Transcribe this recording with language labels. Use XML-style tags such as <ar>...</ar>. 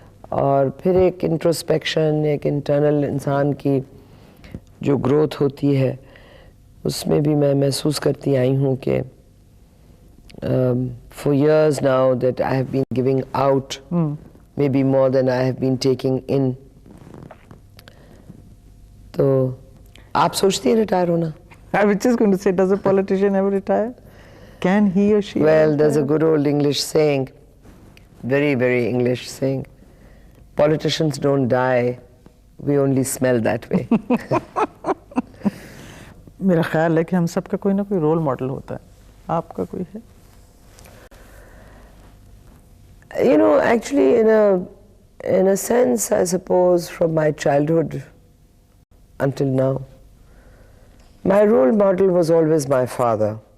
<ur>اور پھر ایک انٹروسپیکشن, ایک انٹرنل انسان کی جو گروتھ ہوتی ہے, اس میں بھی میں محسوس کرتی آئی ہوں کہ</ur> <en>for years now that I have been giving out maybe more than I have been taking in.</en> <ur>تو آپ سوچتی ہیں ریٹائر ہونا؟</ur> <en>I was just going to say, does a politician ever retire? Can he or she? Well, there's a good old English saying, very, very English saying, politicians don't die, we only smell that way.</en> <ur>میرا خیال ہے کہ ہم سب کا کوئی نہ کوئی role model ہوتا ہے. آپ کا کوئی ہے؟</ur> <en>You know, actually, in a sense, I suppose, from my childhood until now, my role model was always my father.</en>